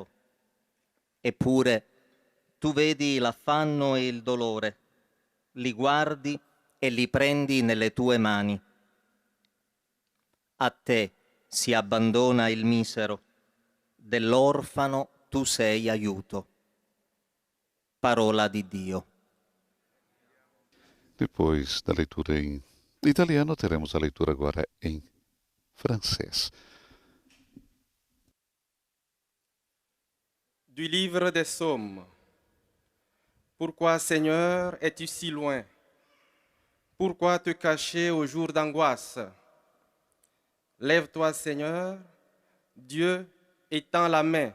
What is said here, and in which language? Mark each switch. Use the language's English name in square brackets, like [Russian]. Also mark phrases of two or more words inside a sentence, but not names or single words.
[Italian] Eppure tu vedi l'affanno e il dolore, li guardi e li prendi nelle tue mani. A te si abbandona il misero, dell'orfano tu sei aiuto. Parola di Dio. [Portuguese] Depois da leitura em italiano, teremos a leitura agora em francês. [French] Du livre des Psaumes. Pourquoi, Seigneur, es-tu si loin? Pourquoi te cacher au jour d'angoisse? Lève-toi, Seigneur, Dieu étend la main.